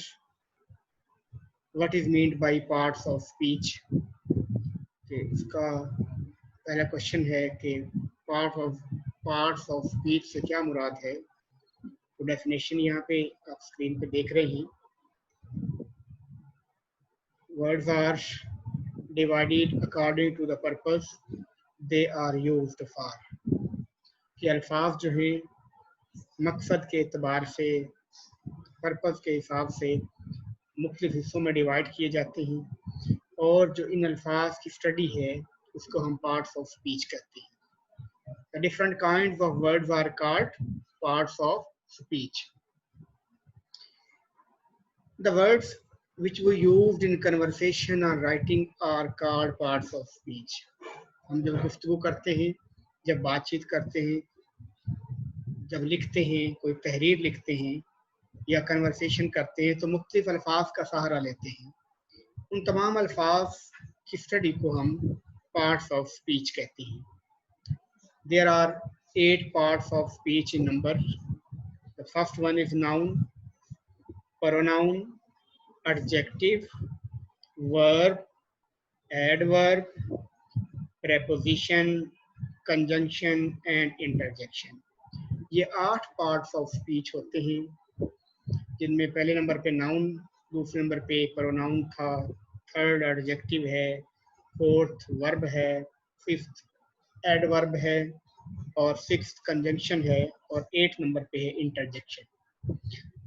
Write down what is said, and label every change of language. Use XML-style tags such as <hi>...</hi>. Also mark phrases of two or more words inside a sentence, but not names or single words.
<en>What is meant by parts of speech.</en> <ur>اس کا پہلا کویسچن ہے کہ</ur> <en>parts of speech</en> <ur>سے کیا مراد ہے. تو ڈیفینیشن یہاں پہ آپ سکرین پہ دیکھ رہے ہیں.</ur> <en>words are divided according to the purpose they are used for।</en> <ur>کہ الفاظ جو ہے مقصد کے اعتبار سے، پرپس کے حساب سے مختلف حصوں میں ڈیوائڈ کیے جاتے ہیں، اور جو ان الفاظ کی سٹڈی ہے اس کو ہم</ur> <en>parts of speech</en> <ur>کہتے ہیں.</ur> <en>The different kinds of words are called parts of speech। The words which we used in conversation or writing are called parts of speech।</en> <ur>ہم جب گفتگو کرتے ہیں، جب بات چیت کرتے ہیں، جب لکھتے ہیں، کوئی تحریر لکھتے ہیں یا کنورسیشن کرتے ہیں تو مختلف الفاظ کا سہارا لیتے ہیں. ان تمام الفاظ کی سٹڈی کو ہم</ur> <en>parts of speech</en> <ur>کہتے ہیں.</ur> <en>There are 8 parts of speech in number. The first one is noun, pronoun, adjective, verb, adverb, preposition, conjunction and interjection।</en> <ur>یہ 8</ur> <en>parts of speech</en> <ur>ہوتے ہیں، جن میں پہلے نمبر پہ ناؤن، دوسرے نمبر پہ پروناؤن تھا,</ur> <en>third adjective</en> <ur>ہے,</ur> <en>fourth verb</en> <ur>ہے,</ur> <en>fifth adverb</en> <ur>ہے اور</ur> <en>sixth conjunction</en> <ur>ہے اور 8 نمبر پہ ہے انٹرجیکشن.</ur>